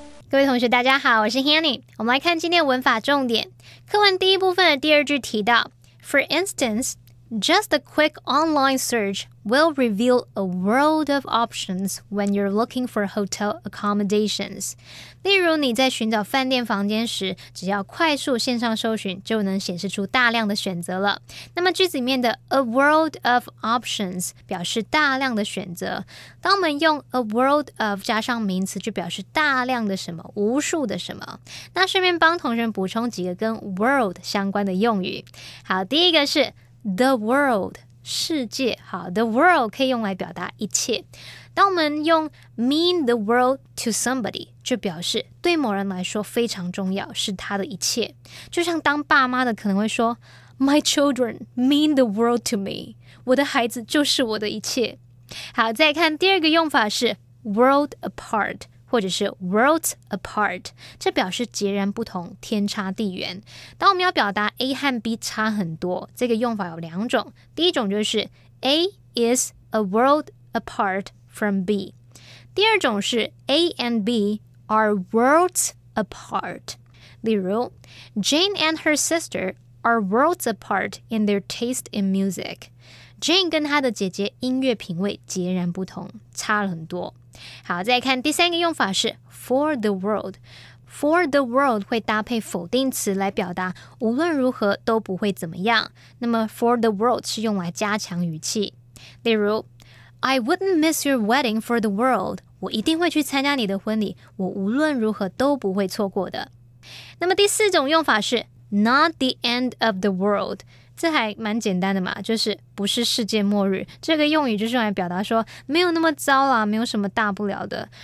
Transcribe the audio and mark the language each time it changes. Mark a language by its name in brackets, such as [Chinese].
[Chinese] 各位同学大家好，我是 Hanny。我们来看今天文法重点。课文第一部分的第2句提到 [English] For instance, just a quick online search will reveal a world of options when you're looking for hotel accommodations. [Chinese] 例如你在寻找饭店房间时，只要快速线上搜寻就能显示出大量的选择了。那么句子里面的 a world of options 表示大量的选择。当我们用 a world of 加上名词，就表示大量的什么，无数的什么。那顺便帮同学们补充几个跟 world 相关的用语。好，第一个是 the world 世界。好 the world 可以用来表达一切。当我们用 [English] mean the world to somebody [Chinese] 就表示对某人来说非常重要，是他的一切。就像当爸妈的可能会说 [English] My children mean the world to me [Chinese] 我的孩子就是我的一切。好，再看第2个用法是 world apart或者是 worlds apart， 这表示截然不同，天差地远。当我们要表达 A 和 B 差很多，这个用法有2种。第一种就是 [English] A is a world apart from B， [Chinese] 第2种是 [English] A and B are worlds apart。 [Chinese] 例如 [English] Jane and her sister are worlds apart in their taste in music。 [Chinese] Jane 跟她的姐姐音乐品味截然不同，差了很多。好，再看第3个用法是 for the world。For the world 会搭配否定词来表达无论如何都不会怎么样。那么 for the world 是用来加强语气。例如 [English] I wouldn't miss your wedding for the world。 [Chinese] 我一定会去参加你的婚礼，我无论如何都不会错过的。那么第4种用法是 not the end of the world，这还蛮简单的嘛，就是不是世界末日。这个用语就是用来表达说没有那么糟啦，没有什么大不了的。